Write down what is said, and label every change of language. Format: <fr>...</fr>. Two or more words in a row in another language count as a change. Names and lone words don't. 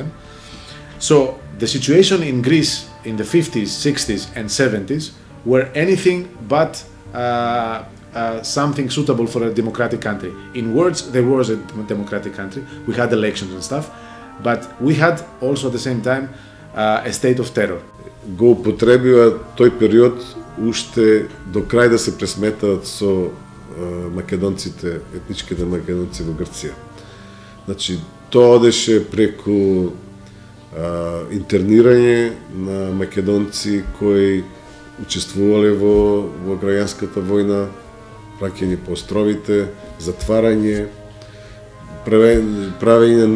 <en>So the situation in Greece in the 50s, 60s and 70s were anything but something suitable for a democratic country. In words, there was a democratic country. We had elections and stuff, but we had also at the same time a state of terror.</en> <mk>Го употребива тој период уште до крај да се пресметаат со македонците, етничките македонци во Грција. Значи, тоа одеше преку интернирање на македонци кои учествувале во граѓанската војна, праќање по островите, затварање, правење на</mk>